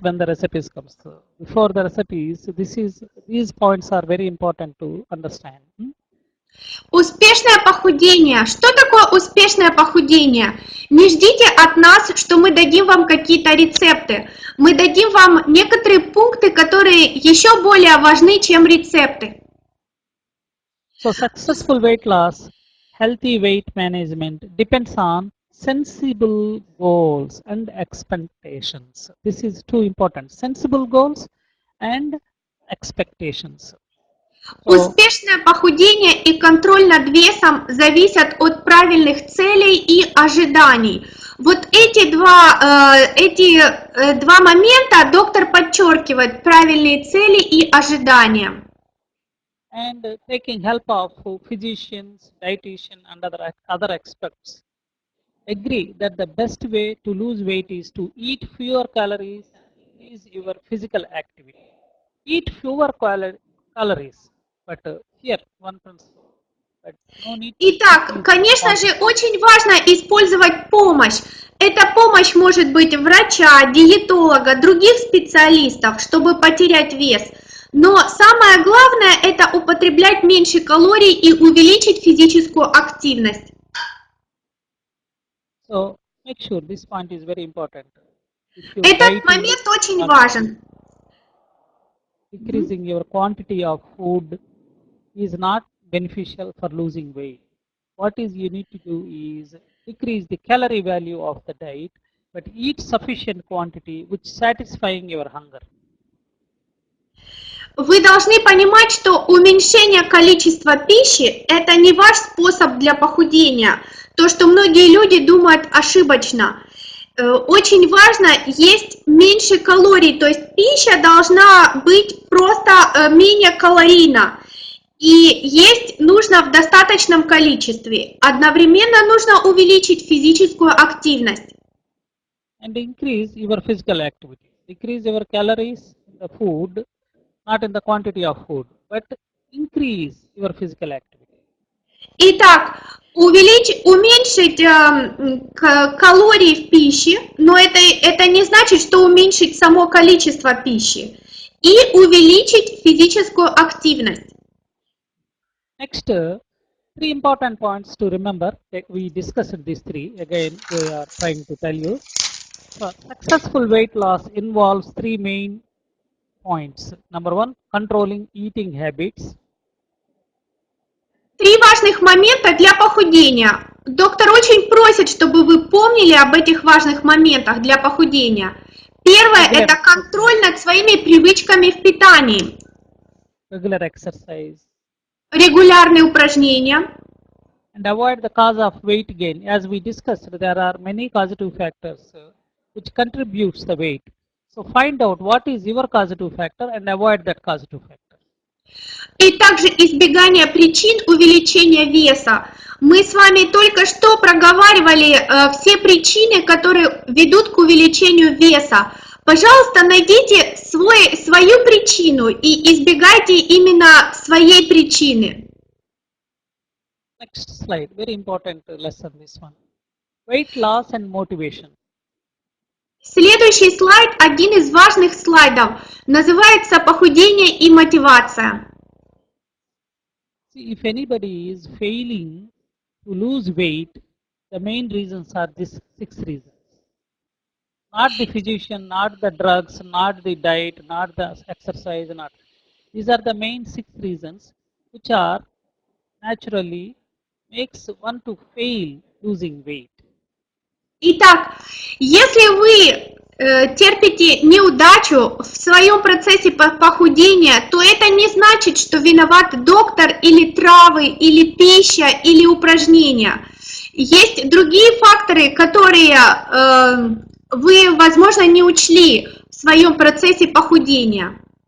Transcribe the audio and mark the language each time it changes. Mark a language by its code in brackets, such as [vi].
[en] Before the recipes, these points are very important to understand. [ru] Успешное похудение. Что такое успешное похудение? Не ждите от нас, что мы дадим вам какие-то рецепты. Мы дадим вам некоторые пункты, которые еще более важны, чем рецепты. [en] So successful weight loss, healthy weight management depends on sensible goals and expectations. This is too important. Sensible goals and expectations. [ru] Успешное похудение и контроль над весом зависят от правильных целей и ожиданий. Вот эти два момента доктор подчеркивает: правильные цели и ожидания. [en] And taking help of physicians, dietitian and other experts agree that the best way to lose weight is to eat fewer calories and increase your physical activity. Eat fewer calories. But here one principle. But no need. [ru] Итак, конечно же, очень важно использовать помощь. Эта помощь может быть врача, диетолога, других специалистов, чтобы потерять вес. Но самое главное – это употреблять меньше калорий и увеличить физическую активность. [en] So make sure this point is very important. [ru] Этот момент очень важен. [en] Decreasing your quantity of food is not beneficial for losing weight. What you need to do is decrease the calorie value of the diet, but eat sufficient quantity which satisfying your hunger. [ru] Вы должны понимать, что уменьшение количества пищи – это не ваш способ для похудения. То, что многие люди думают ошибочно. Очень важно есть меньше калорий, то есть пища должна быть просто менее калорийна. И есть нужно в достаточном количестве. Одновременно нужно увеличить физическую активность. [en] And increase your physical activity. Decrease your calories in the food, not in the quantity of food, but increase your physical activity. [ru] Итак, уменьшить калории в пище, но это не значит, что уменьшить само количество пищи, и увеличить физическую активность. [en] Next, three important points to remember. We discussed these three. Again, we are trying to tell you. Successful weight loss involves three main points. Number one, controlling eating habits. [ru] Три важных момента для похудения. Доктор очень просит, чтобы вы помнили об этих важных моментах для похудения. Первое – это контроль над своими привычками в питании. [en] Regular exercise. [ru] Регулярные упражнения. [en] And avoid the cause of weight gain. As we discussed, there are many causative factors which contributes the weight. So find out what is your causative factor and avoid that causative factor. [ru] И также избегание причин увеличения веса. Мы с вами только что проговаривали все причины, которые ведут к увеличению веса. Пожалуйста, найдите свою причину и избегайте именно своей причины. [en] Next slide, very important lesson this one. Weight loss and motivation. [ru] Следующий слайд, один из важных слайдов, называется «Похудение и мотивация». [en] See, if anybody is failing to lose weight, the main reasons are these 6 reasons. Not the physician, not the drugs, not the diet, not the exercise, not. These are the main 6 reasons which are naturally makes one to fail losing weight. [ru] Итак, если вы терпите неудачу в своем процессе похудения, то это не значит, что виноват доктор или травы, или пища, или упражнения. Есть другие факторы, которые вы, возможно, не учли в своем процессе похудения.